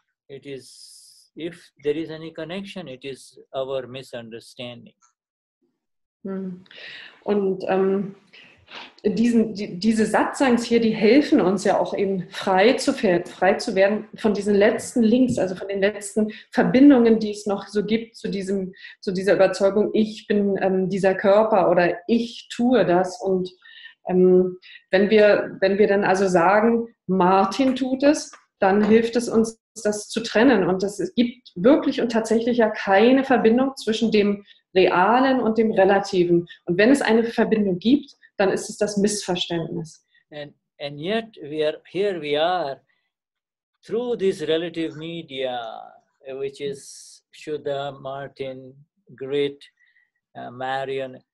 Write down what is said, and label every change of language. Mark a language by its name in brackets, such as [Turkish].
[English] If there is any connection, it is our misunderstanding. [German] Und diese Satsangs hier, die helfen uns ja auch eben frei zu werden von diesen letzten Links, also von den letzten Verbindungen, die es noch so gibt zu dieser Überzeugung, ich bin dieser Körper oder ich tue das. Und wenn wir dann also sagen, Martin tut es, dann hilft es uns, das zu trennen. Und es gibt wirklich und tatsächlich ja keine Verbindung zwischen dem Realen und dem Relativen. Und wenn es eine Verbindung gibt, dann ist es das Missverständnis. [English] And yet we are through this relative media, which is Shuddha, Martin, Grit, Marion.